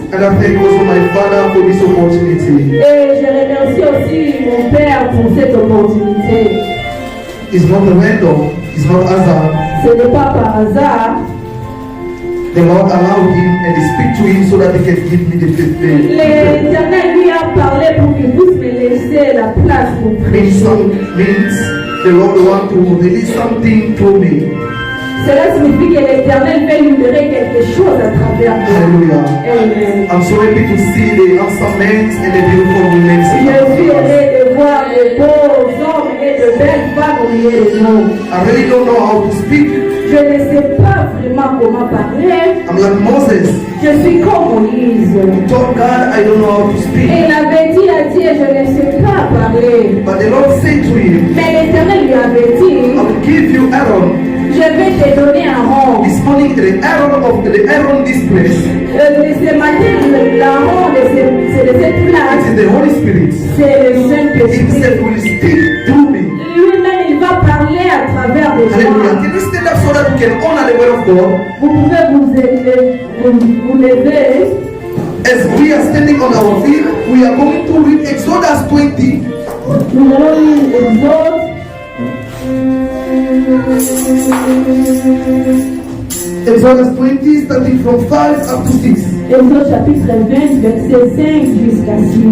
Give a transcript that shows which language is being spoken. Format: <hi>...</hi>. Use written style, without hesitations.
<en>And I thank also my Father for this opportunity.</en> <fr>Et je remercie aussi mon Père pour cette opportunité.</fr> <en>It's not random. It's not hasard.</en> <fr>Ce n'est pas par hasard.</fr> <en>The Lord allowed him and he speak to him so that he can give me the</en> <fr>L'Éternel lui a parlé pour qu'il puisse me laisser la place pour prêcher.</fr> <en>Means the Lord want to release something to me.</en> <fr>Cela signifie que l'Éternel veut libérer quelque chose à travers moi. Hallelujah. Amen.</fr> <en>I'm so happy to see the handsome men and the beautiful women.</en> <fr>Je suis heureux de voir de beaux hommes et de belles femmes au milieu de nous.</fr> <en>I really don't know how to speak.</en> <fr>Je ne sais pas vraiment comment parler.</fr> <en>I'm like Moses.</en> <fr>Je suis comme Moïse.</fr> <en>He told God, I don't know how to speak.</en> <fr>Et il avait dit à Dieu, je ne sais pas parler.</fr> <en>But the Lord said to him,</en> <fr>mais l'Éternel lui avait dit,</fr> <en>I will give you Aaron.</en> <fr>Je vais te donner un rang.</fr> <en>His morning, the Aaron this place,</en> <fr>Ce matin, l'Aaron de cette place,</fr> <en>it is the Holy Spirit.</en> <fr>c'est le Saint-Esprit.</fr> <en>Himself will speak through me.</en> <fr>Lui-même, il va parler à travers des Hallelujah. gens.</fr> <en>Can you stand up so that we can honor the word of God?</en> <fr>Vous pouvez vous lever.</fr> <en>As we are standing on our feet, we are going to read Exodus 20.</en> <fr>Nous allons lire Exode.</fr> <en>Exodus 20, starting from 5 up to 6.</en> <fr>Exode chapitre 20, verset 5 jusqu'à 6.</fr>